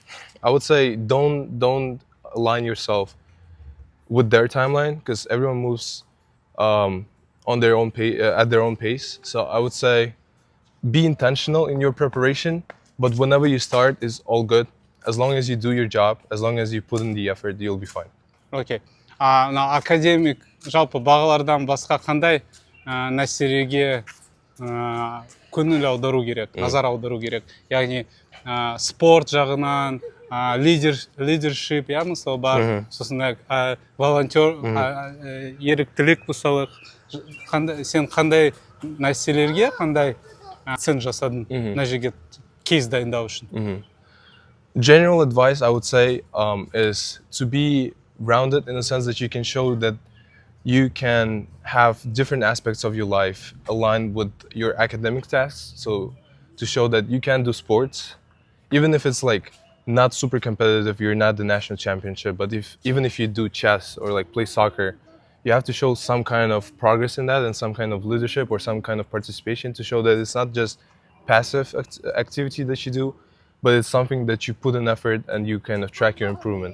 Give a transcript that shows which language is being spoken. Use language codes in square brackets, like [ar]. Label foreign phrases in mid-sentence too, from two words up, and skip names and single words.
[en] I would say don't align yourself with their timeline because everyone moves on their own at their own pace. So I would say be intentional in your preparation, but whenever you start is all good. As long as you do your job, as long as you put in the effort, you'll be fine. [kk] Окей. Академик жалпы бағалардан басқа қандай нәрселерге көңіл аудару керек, назар аудару керек? Яғни спорт жағынан, лидершип, мысалы бар, сосын волонтер, еріктілік мысалы, сен қандай нәрселерге, қандай акцент жасадың мына жерге кейс дайындау үшін? [en] General advice I would say is to be rounded in the sense that you can show that you can have different aspects of your life aligned with your academic tasks. So to show that you can do sports, even if it's like not super competitive, you're not the national championship, but even if you do chess or like play soccer, you have to show some kind of progress in that and some kind of leadership or some kind of participation to show that it's not just passive activity that you do, but it's something that you put in effort and you kind of track your improvement.